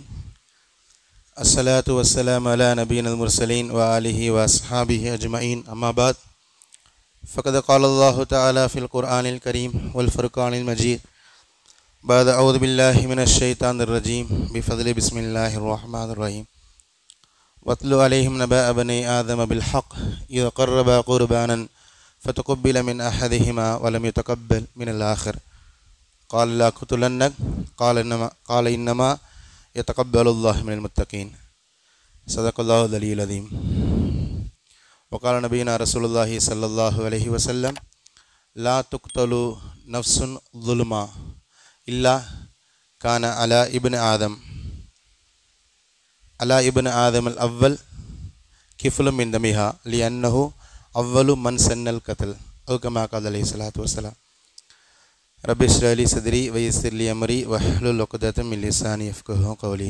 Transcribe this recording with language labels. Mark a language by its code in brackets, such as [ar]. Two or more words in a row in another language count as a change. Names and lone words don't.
[ar] الصلاة والسلام على نبي المرسلين وآله وأصحابه أجمعين. أما بعد. فقد قال الله تعالى في القرآن الكريم والفرقان المجيد. بعد أعوذ بالله من الشيطان الرجيم. بفضل بسم الله الرحمن الرحيم. واتل عليهم نبأ بني آدم بالحق إذ قربا قربانا فتقبل من أحدهما ولم يتقبل من الآخر قال لا أقتلنك قال إنما يتقبل الله من المتقين. صدق الله العلي العظيم. وقال نبينا رسول الله صلى الله عليه وسلم لا تقتل نفس ظلما إلا كان على ابن آدم على ابن آدم الأول كفل من دمها لأنه أول من سن القتل أو كما قال عليه الصلاة والسلام. رب اشرح لي صدري ويسر لي أمري واحلل عقدة من لساني يفقهوا قولي.